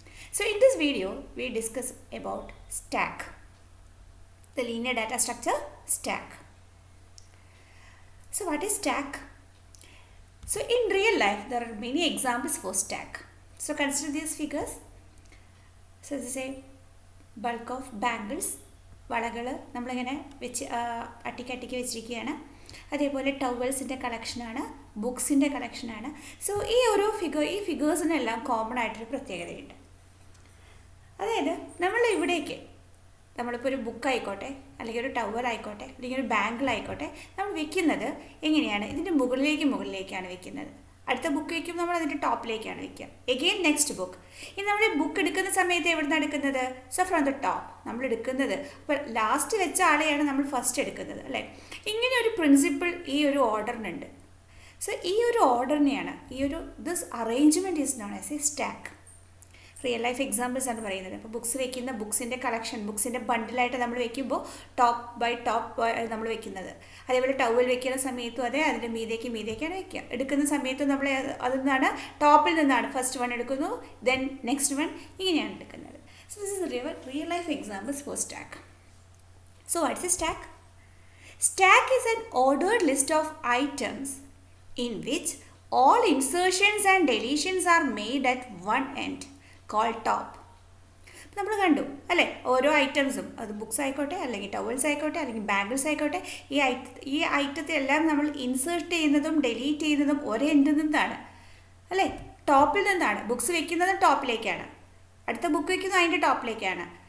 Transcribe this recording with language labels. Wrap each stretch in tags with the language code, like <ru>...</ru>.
<en>So in this video we discuss about stack, the linear data structure stack. So what is stack? So in real life there are many examples for stack. So consider these figures. So this is a bulk of bangles,</en> <ml>വളകൾ നമ്മളിങ്ങനെ വെച്ച് അട്ടിക്കട്ടിക്ക് വെച്ചിരിക്കുകയാണ്. അതേപോലെ ടവൽസിൻ്റെ കളക്ഷനാണ്, ബുക്സിൻ്റെ കളക്ഷനാണ്. So ഈ ഫിഗേഴ്സിനെല്ലാം common ആയിട്ടൊരു പ്രത്യേകതയുണ്ട്. അതായത് നമ്മളിപ്പോൾ ഒരു ബുക്കായിക്കോട്ടെ, അല്ലെങ്കിൽ ഒരു ടവൽ ആയിക്കോട്ടെ, അല്ലെങ്കിൽ ഒരു ബാങ്കിളായിക്കോട്ടെ, നമ്മൾ വെക്കുന്നത് എങ്ങനെയാണ്? ഇതിൻ്റെ മുകളിലേക്കാണ് വെക്കുന്നത്. അടുത്ത ബുക്ക് വയ്ക്കുമ്പോൾ നമ്മൾ അതിൻ്റെ ടോപ്പിലേക്കാണ് വയ്ക്കുക.</ml> <en>Again next book.</en> <ml>ഇനി നമ്മൾ ബുക്ക് എടുക്കുന്ന സമയത്ത് എവിടെ നിന്നാണ് എടുക്കുന്നത്?</ml> <en>so from the top</en> <ml>നമ്മൾ എടുക്കുന്നത്. അപ്പോൾ ലാസ്റ്റ് വെച്ച ആളെയാണ് നമ്മൾ ഫസ്റ്റ് എടുക്കുന്നത്, അല്ലേ? ഇങ്ങനെ ഒരു പ്രിൻസിപ്പിൾ ഈ ഒരു ഓർഡറിനുണ്ട്.</ml> <en>so</en> <ml>ഈ ഒരു ഓർഡറിനെയാണ്</ml> <en>This arrangement is known as a stack.</en> <ml>Real life examples ആണ് പറയുന്നത്. അപ്പോൾ ബുക്സ് വെക്കുന്ന ബുക്സിൻ്റെ കളക്ഷൻ, ബുക്സിൻ്റെ ബണ്ടിലായിട്ട് നമ്മൾ വെക്കുമ്പോൾ ടോപ്പ് ബൈ ടോപ്പ് നമ്മൾ വെക്കുന്നത്. അതേപോലെ ടവൽ വെക്കുന്ന സമയത്തും അതെ, അതിൻ്റെ മീതേക്കാണ് വെക്കുക. എടുക്കുന്ന സമയത്തും നമ്മൾ അതിൽ നിന്നാണ്, ടോപ്പിൽ നിന്നാണ് ഫസ്റ്റ് വൺ എടുക്കുന്നു,</ml> <en>then next one,</en> <ml>ഇങ്ങനെയാണ് എടുക്കുന്നത്.</ml> <en>So this is real life examples for stack. So what's a stack? Stack is an ordered list of items in which all insertions and deletions are made at one end, called top.</en> <ml>നമ്മൾ കണ്ടു അല്ലേ, ഓരോ ഐറ്റംസും, അത് books ആയിക്കോട്ടെ, അല്ലെങ്കിൽ towels ആയിക്കോട്ടെ, അല്ലെങ്കിൽ ബാങ്കിൾസ് ആയിക്കോട്ടെ, ഈ ഐറ്റത്തെ എല്ലാം നമ്മൾ ഇൻസേർട്ട് ചെയ്യുന്നതും ഡെലീറ്റ് ചെയ്യുന്നതും ഒരേ എൻഡിൽ നിന്നാണ്, അല്ലേ? ടോപ്പിൽ നിന്നാണ്. ബുക്സ് വെക്കുന്നത് ടോപ്പിലേക്കാണ്, അടുത്ത ബുക്ക് വെക്കുന്നത് അതിൻ്റെ ടോപ്പിലേക്കാണ്.</ml>